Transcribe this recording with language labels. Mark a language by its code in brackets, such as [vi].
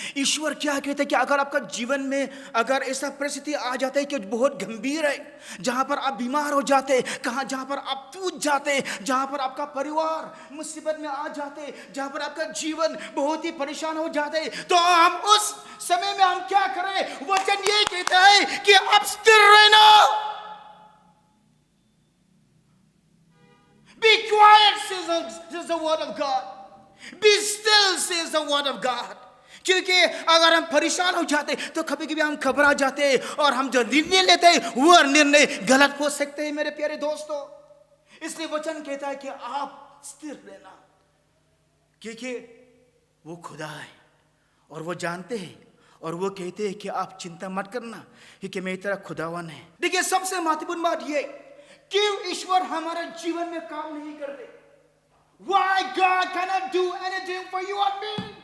[hi] ईश्वर क्या कहता है कि अगर आपका जीवन में अगर ऐसा परिस्थिति आ जाता है कि बहुत गंभीर है, जहां पर आप बीमार हो जाते, जहां पर आप टूट जाते, जहां पर आपका परिवार मुसीबत में आ जाते, जहां पर आपका जीवन बहुत ही परेशान हो जाते, तो हम उस समय में हम क्या करें? वचन ये कहता है कि आप स्थिर रहना। [en] Be quiet, says the word of God. Be still, says the word of God. [hi] क्योंकि अगर हम परेशान हो जाते तो कभी कभी हम घबरा जाते, और हम जो निर्णय लेते वो निर्णय गलत हो सकते हैं मेरे प्यारे दोस्तों। इसलिए वचन कहता है कि आप स्थिर रहना, क्योंकि वो खुदा है और वो जानते हैं, और वो कहते हैं कि आप चिंता मत करना, क्योंकि मैं तेरा खुदावन है। देखिए, सबसे महत्वपूर्ण बात ये, क्यों ईश्वर हमारे जीवन में काम नहीं करते? [en] Why God cannot do anything for you and me?